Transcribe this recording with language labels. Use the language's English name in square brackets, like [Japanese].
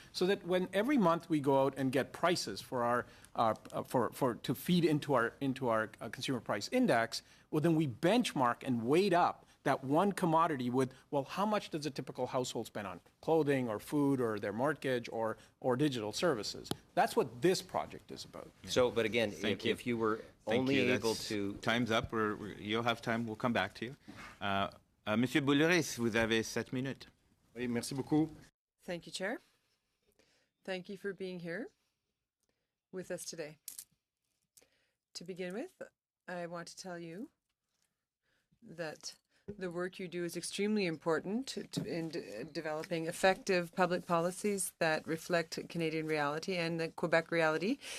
[English] So that when every month we go out and get prices for to feed into our consumer price index, well, then we benchmark and weight up that one commodity with, well, how much does a typical household spend on clothing or food or their mortgage or digital services? That's what this project is about. So, but again, if you were only able to... Time's up. You'll have time. We'll come back to you. [French] Monsieur Bouleris, vous avez 7 minutes. Oui, merci beaucoup. [English] Thank you, Chair. Thank you for being here with us today. To begin with, I want to tell you that the work you do is extremely important in developing effective public policies that reflect Canadian reality and the Quebec reality.